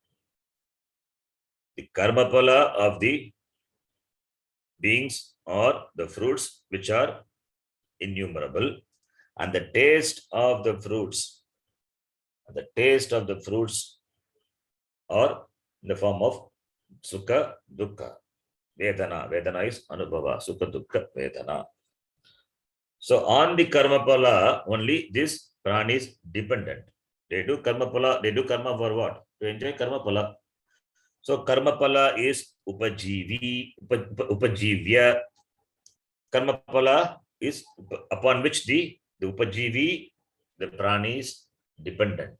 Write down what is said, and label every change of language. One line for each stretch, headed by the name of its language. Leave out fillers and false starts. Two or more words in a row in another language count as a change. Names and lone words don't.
English: The
Sanskrit: karma pala
English: of the beings or the fruits which are innumerable, and the taste of the fruits, are in the form of
Sanskrit: sukha dukkha. Vedana is anubhava, sukha dukkha vedana.
English: So on the
Sanskrit: karma pala
English: only this prani is dependent. They do
Sanskrit: karma pala,
English: they do karma for what? To enjoy
Sanskrit: karma pala.
English: So
Sanskrit: karma pala
English: is upajivya.
Sanskrit: Karma pala
English: is upon which the upajivi, the prani is dependent.